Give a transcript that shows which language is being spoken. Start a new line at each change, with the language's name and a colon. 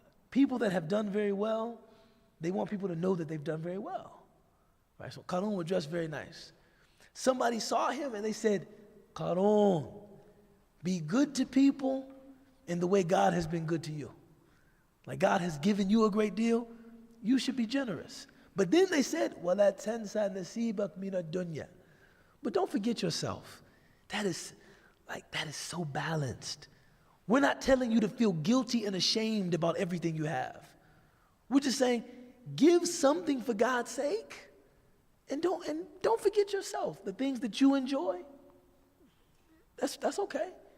English: People that have done very well, they want people to know that they've done very well. Right? So Qarun would dress very nice. Somebody saw him and they said, Qarun, be good to people in the way God has been good to you. Like God has given you a great deal, you should be generous. But then they said,
Arabic: وَلَا تَنْسَى نَصِيبَكَ مِنَ الدُّنْيَا.
English: But don't forget yourself. That is so balanced. We're not telling you to feel guilty and ashamed about everything you have. We're just saying, give something for God's sake, and don't forget yourself. The things that you enjoy, that's okay.